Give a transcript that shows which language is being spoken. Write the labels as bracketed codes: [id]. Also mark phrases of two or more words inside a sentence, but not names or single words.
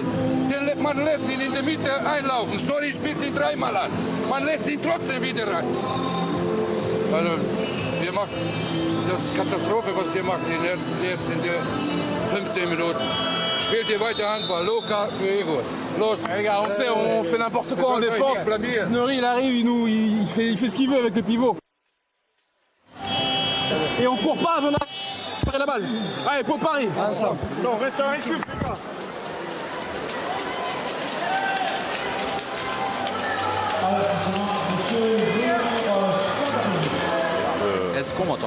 [de] Man lässt ihn in der Mitte einlaufen. Schnurri spielt ihn 3-mal an. Man lässt ihn trotzdem wieder rein. Also, wir machen... Das ist Katastrophe, was ihr macht jetzt in der 15 Minuten. Spielt ihr weiter Handball, Luka für Igor. Los. [fr] Les gars, on sait, on fait n'importe quoi en défense. Snurry, il arrive, il fait ce qu'il veut avec le pivot. Et on court pas avant d'avoir la balle. Allez, pour Paris. Non, reste en récup, les gars. Est-ce qu'on m'entend?